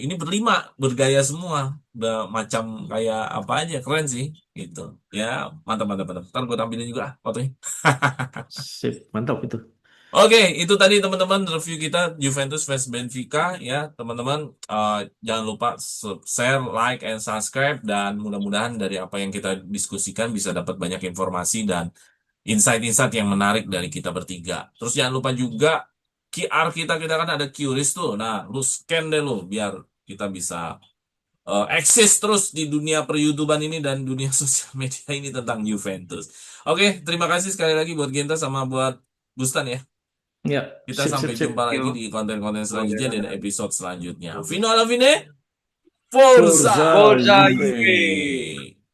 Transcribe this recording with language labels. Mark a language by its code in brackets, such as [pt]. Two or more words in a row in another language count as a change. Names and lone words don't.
[id] Ini berlima bergaya semua. Udah macam kayak apa aja keren sih gitu. Ya, mantap mantap mantap. Ntar gue tampilin juga ah, fotonya. Sip, mantap itu. Oke, itu tadi teman-teman review kita Juventus vs Benfica ya, teman-teman jangan lupa [en] share, like, and subscribe [id] dan mudah-mudahan dari apa yang kita diskusikan bisa dapat banyak informasi dan insight-insight yang menarik dari kita bertiga. Terus jangan lupa juga QR kita kan ada QRIS tuh. Nah, lu scan deh lu biar kita bisa eksis terus di dunia per-YouTubean ini dan dunia sosial media ini tentang Juventus. Oke, terima kasih sekali lagi buat Genta sama buat Bustan ya. Ya, Kita sip, sampai sip, sip. jumpa lagi Yuk. di konten-konten selanjutnya dan Boleh. episode selanjutnya. [it] Fino alla fine, Forza Forza Forza Juve. Juve. Juve!